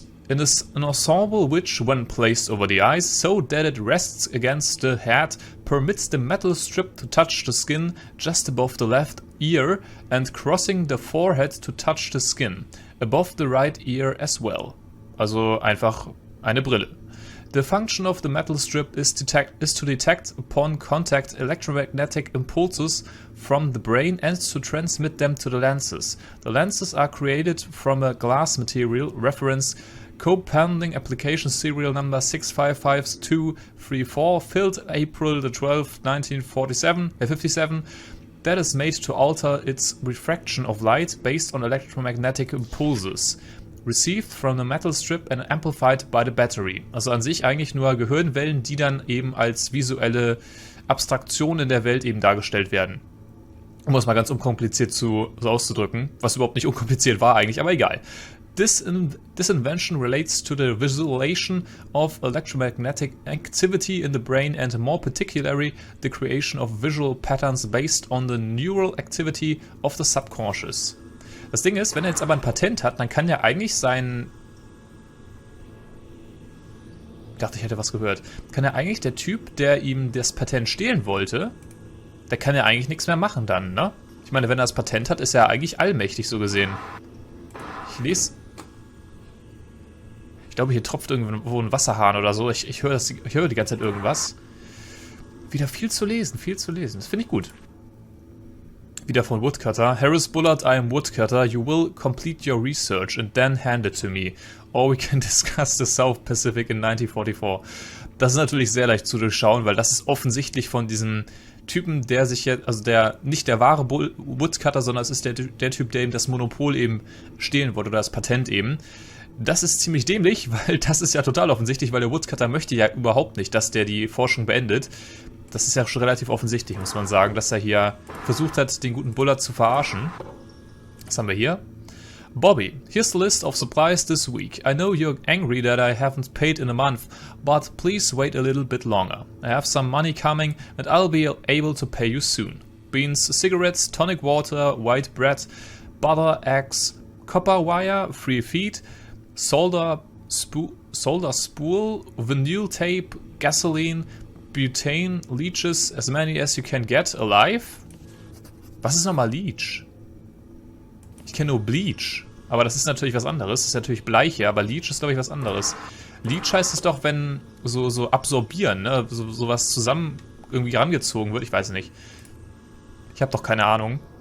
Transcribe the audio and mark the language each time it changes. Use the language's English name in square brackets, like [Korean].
[English] An ensemble which, when placed over the eyes so that it rests against the head, permits the metal strip to touch the skin just above the left ear and crossing the forehead to touch the skin above the right ear as well. [German] Also einfach eine Brille. [English] The function of the metal strip is to detect upon contact electromagnetic impulses from the brain and to transmit them to the lenses. The lenses are created from a glass material, reference co-pending application serial number 655234, filled April the 12th, 1957, that is made to alter its refraction of light based on electromagnetic impulses. Received from the metal strip and amplified by the battery. [German] Also an sich eigentlich nur Gehirnwellen, die dann eben als visuelle Abstraktion in der Welt eben dargestellt werden. Um es mal ganz unkompliziert so auszudrücken, was überhaupt nicht unkompliziert war eigentlich, aber egal. [English] This invention relates to the visualization of electromagnetic activity in the brain and more particularly the creation of visual patterns based on the neural activity of the subconscious. [German] Das Ding ist, wenn er jetzt aber ein Patent hat, dann kann ja eigentlich sein... Ich dachte, ich hätte was gehört. Kann ja eigentlich der Typ, der ihm das Patent stehlen wollte, der kann ja eigentlich nichts mehr machen dann, ne? Ich meine, wenn er das Patent hat, ist er eigentlich allmächtig so gesehen. Ich lese... Ich glaube, hier tropft irgendwo ein Wasserhahn oder so. Ich höre die ganze Zeit irgendwas. Wieder viel zu lesen, viel zu lesen. Das finde ich gut. Wieder von Woodcutter. [English] Harris Bullard, I am Woodcutter. You will complete your research and then hand it to me. Or we can discuss the South Pacific in 1944. [German] Das ist natürlich sehr leicht zu durchschauen, weil das ist offensichtlich von diesem Typen, der sich jetzt, also der nicht der wahre Woodcutter, sondern es ist der Typ, der eben das Monopol eben stehlen wollte oder das Patent eben. Das ist ziemlich dämlich, weil das ist ja total offensichtlich, weil der Woodcutter möchte ja überhaupt nicht, dass der die Forschung beendet. Das ist ja schon relativ offensichtlich, muss man sagen, dass er hier versucht hat, den guten Bullard zu verarschen. Was haben wir hier? [English] Bobby, here's the list of supplies this week. I know you're angry that I haven't paid in a month, but please wait a little bit longer. I have some money coming and I'll be able to pay you soon. Beans, cigarettes, tonic water, white bread, butter, eggs, copper wire, 3 feet, solder spool, vinyl tape, gasoline, butane, leeches, as many as you can get alive. [German] Was ist nochmal Leech? Ich kenne nur Bleach, aber das ist natürlich was anderes. Das ist natürlich Blei hier, aber Leech ist, glaube ich, was anderes. Leech heißt es doch, wenn so absorbieren, ne? Sowas zusammen irgendwie rangezogen wird. Ich weiß nicht. Ich habe doch keine Ahnung.